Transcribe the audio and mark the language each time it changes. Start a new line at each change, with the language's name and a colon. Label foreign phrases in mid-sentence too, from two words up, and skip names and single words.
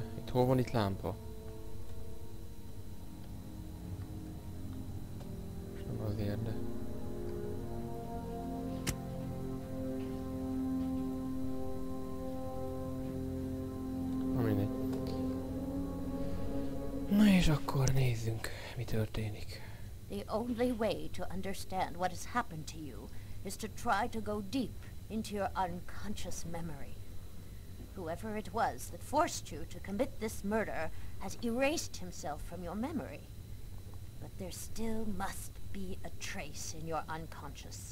Hungarian: Itt hol van itt lámpa? Nem azért, de... Na mindegy. Na és akkor nézzünk, mi történik.
English: The only way to understand what has happened to you is to try to go deep into your unconscious memory. Whoever it was that forced you to commit this murder has erased himself from your memory. But there still must be a trace in your unconscious.